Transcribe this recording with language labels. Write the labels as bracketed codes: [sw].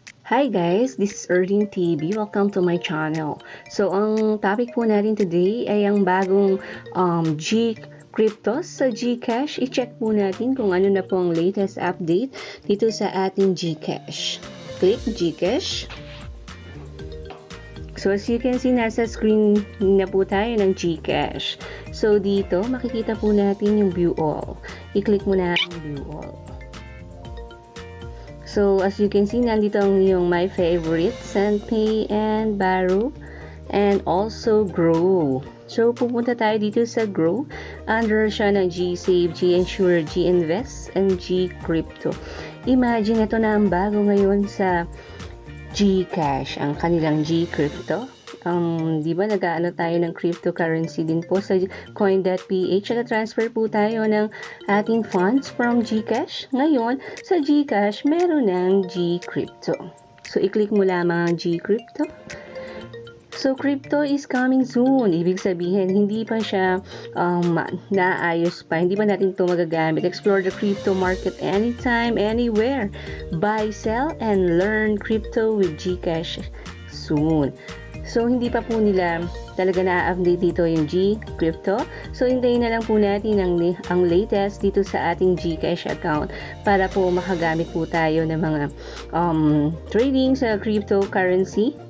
[en] Hi guys, this is Erlynn TV. Welcome to my channel. [tl] So, ang topic po natin today ay ang bagong Gcrypto sa Gcash. I-check po natin kung ano na po ang latest update dito sa ating Gcash. [en] Click Gcash. So, as you can see, [tl] nasa screen na po tayo ng Gcash. So, dito, makikita po natin yung View All. I-click mo na ang View All. [en] So, as you can see, [tl] nandito ang yung [en] My Favorite, Send Pay, and Borrow, and also Grow. [tl] So, pupunta tayo dito sa Grow. Under siya ng G-Save, G-Insure, G-Invest, and Gcrypto. Imagine, ito na ang bago ngayon sa Gcash, ang kanilang Gcrypto. Di ba nag-aano tayo ng cryptocurrency din po sa coin.ph. Nag-transfer po tayo ng ating funds from Gcash. Ngayon, sa Gcash, meron ng Gcrypto. So, i-click mo lamang ang Gcrypto. [en] So, crypto is coming soon. [tl] Ibig sabihin, hindi pa siya naayos pa. Hindi pa natin ito magagamit. [en] Explore the crypto market anytime, anywhere. Buy, sell, and learn crypto with Gcash soon. [tl] So, hindi pa po nila talaga na-update dito yung Gcrypto. So, hintayin na lang po natin ang latest dito sa ating Gcash account para po makagamit po tayo ng mga trading sa cryptocurrency.